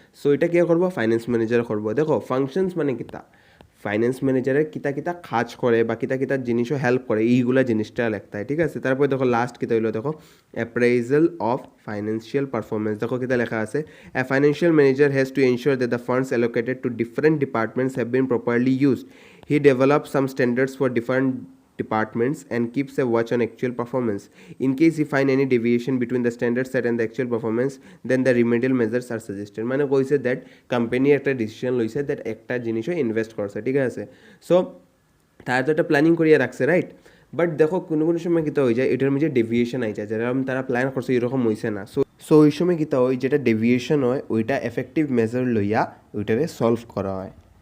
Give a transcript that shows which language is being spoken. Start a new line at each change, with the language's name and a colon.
Bangla: So এটা কে করবো finance manager করবো। দেখো ফাংশনস মানে কিতা ফাইন্যান্স ম্যানেজারের কিতা কিতা কাজ করে বা কিতা কিতা জিনিসও হেল্প করে এইগুলা জিনিসটা লেখতে হয়, ঠিক আছে। তারপরে দেখো লাস্ট কিতা হইলো দেখো
English: Appraisal of financial performance.
Bangla: দেখো কিতা লেখা আছে
English: A financial manager has to ensure that the funds allocated to different departments have been properly used. He develops some standards for different departments and keeps a watch on actual performance. In case he find any deviation between the standard set and the actual performance, then the remedial measures are suggested.
Bangla: মানে কইছে that company একটা decision লইছে that একটা জিনিসও invest করছে, ঠিক আছে। So তারা তো একটা প্ল্যানিং করিয়া রাখছে রাইট, বাট দেখো কোনো কোনো সময় কিতা হয়ে যায় এটার মধ্যে ডেভিয়েশন আই যায় যেরকম তারা প্ল্যান করছে এরকম হয়েছে না। সো ওই সময় কিতা হয় যেটা ডেভিয়েশন হয় ওইটা এফেক্টিভ মেজার লইয়া ওইটারে সলভ করা হয়।